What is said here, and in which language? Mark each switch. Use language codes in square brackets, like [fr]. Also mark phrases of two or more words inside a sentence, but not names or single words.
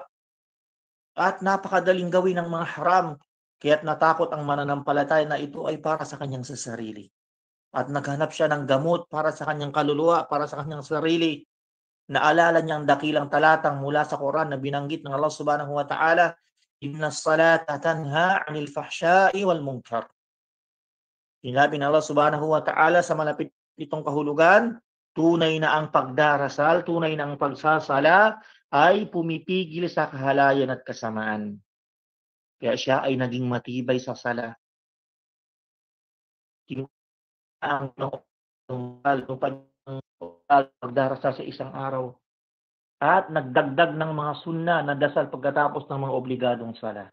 [tl] At napakadaling gawin ng mga haram, kaya't natakot ang mananampalataya na ito ay para sa kanyang sarili. At naghanap siya ng gamot para sa kanyang kaluluwa, para sa kanyang sarili. Naalala niya ang dakilang talatang mula sa Quran na binanggit ng Allah [ar] سبحانه وتعالى, إن الصلاة تنهى عن الفحشاء والمنكر. [tl] Sinabi ng Allah [ar] سبحانه وتعالى [tl] sa malapit nitong kahulugan, tunay na ang pagdarasal, tunay na ang pagsasala ay pumipigil sa kahalayan at kasamaan. Kaya siya ay naging matibay sa sala. Ang pagdarasal sa isang araw, at nagdagdag ng mga sunna na dasal pagkatapos ng mga obligadong sala.